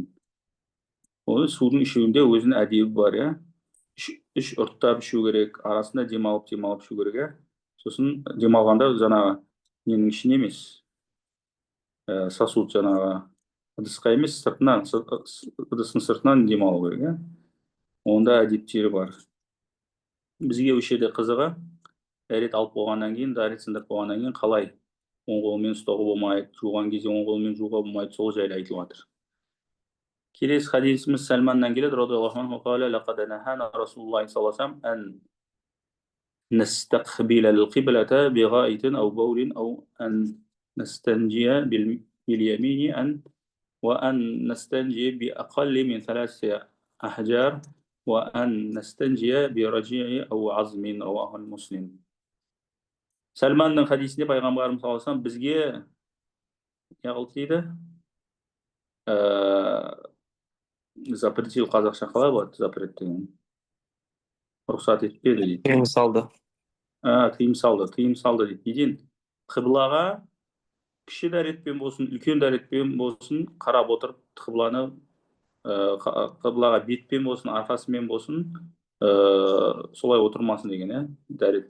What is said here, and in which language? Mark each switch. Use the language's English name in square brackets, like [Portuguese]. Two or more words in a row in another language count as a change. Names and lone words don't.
[Kazakh] Ол судың ішуінде өзінің әдебі бар, үш ұрттап ішу керек, арасында демалып ішу керек, Сосын демалғанда жаңағы ненің ішіне емес, сосуд жаңағы ыдысқа емес, сыртынан, ыдыстың сыртынан демалу керек, Онда әдептері бар. Бізге осы жерде қызығы, дәрет алып болғаннан кейін, дәрет сындырып болғаннан кейін қалай оң қолмен ұстауға болмайды, жуған кезде оң қолмен жууға болмайды, сол жайлы айтылып жатыр. Келесі хадисіміз Сәлманнан келеді, [Arabic] رضي الله عنه قال لقد نهانا رسول الله صلى الله عليه وسلم أن نستقبل القبلة بغائط أو بول أو أن نستنجي باليمين وأن نستنجي بأقل من 3 أحجار وأن نستنجي برجيع أو عظم رواه المسلم. [Kazakh] Сәлманның хадисінде пайғамбарымыз [Arabic] صلى الله عليه وسلم [Kazakh] бізге не қылды дейді? Запретил, қазақша қалай болады? Запрет деген. Рұқсат етпеді дейді. Тыйым салды. Тыйым салды дейді. Неден? Қыблаға кіші дәретпен болсын, үлкен дәретпен болсын, қарап отырып, қыблаға бетпен болсын, арқасымен болсын, солай отырмасын деген, дәрет.